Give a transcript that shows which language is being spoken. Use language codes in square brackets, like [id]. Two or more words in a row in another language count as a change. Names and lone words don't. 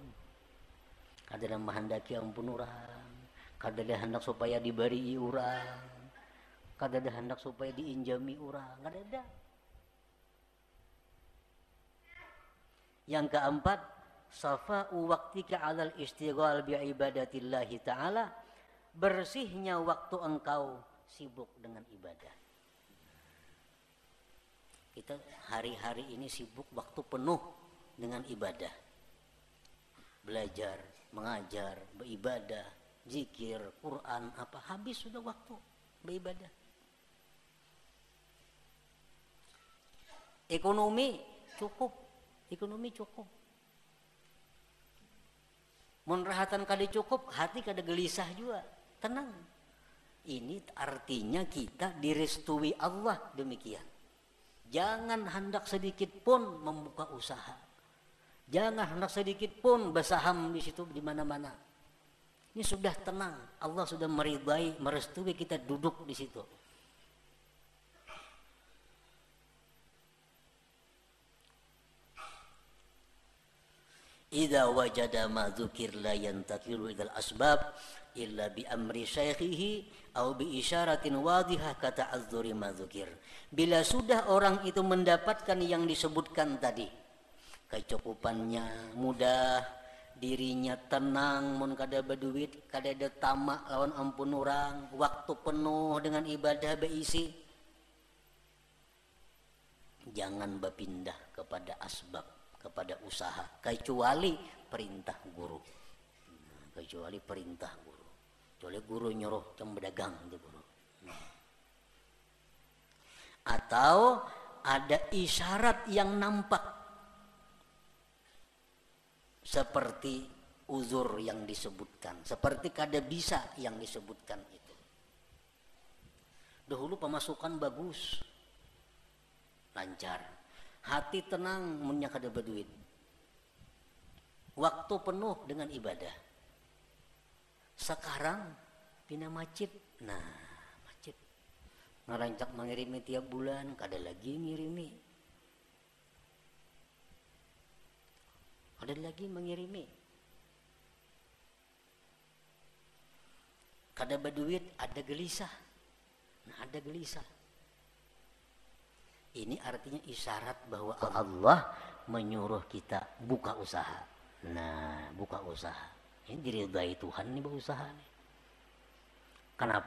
[bjn] Kada ada menghendaki ampun orang, kada ada hendak supaya diberi orang, kada ada hendak supaya diinjami orang, kada ada. Yang keempat, [ar] صفاء وقتك على الاشتغال بعبادة الله تعالى, [bjn] bersihnya waktu engkau sibuk dengan ibadah. Kita hari-hari ini sibuk waktu penuh dengan ibadah. Belajar, mengajar, beribadah, zikir, Quran, apa habis sudah waktu beribadah. Ekonomi cukup. Mun rahatan kada cukup, hati kada gelisah juga. Tenang. Ini artinya kita direstui Allah demikian. Jangan hendak sedikit pun membuka usaha. Jangan hendak sedikit pun bersaham di situ di mana-mana. Ini sudah tenang. Allah sudah meridai, merestui kita duduk di situ. [ar] إذا وجد ما ذكر لا ينتقل إلى الأسباب إلا بأمر شيخه أو بإشارة واضحة كذا الزوري ما ذكر. [bjn] Bila sudah orang itu mendapatkan yang disebutkan tadi, kecukupannya mudah, dirinya tenang, mun kada berduit, kada ada tamak lawan ampun orang, waktu penuh dengan ibadah beisi, jangan berpindah kepada asbab, kepada usaha, kecuali perintah guru. Kecuali perintah guru. Kecuali guru nyuruh yang berdagang itu guru. Atau ada isyarat yang nampak seperti uzur yang disebutkan, seperti kada bisa yang disebutkan itu. Dahulu pemasukan bagus, lancar, hati tenang, munnya kada berduit, waktu penuh dengan ibadah. Sekarang pina macet, nah macet, ngerancak mengirimi tiap bulan, kada lagi ngirimi, ada lagi mengirimi, kada berduit, ada gelisah, nah ada gelisah. Ini artinya isyarat bahwa Allah menyuruh kita buka usaha. Nah, buka usaha. Ini diridai Tuhan nih berusaha nih. Kenapa?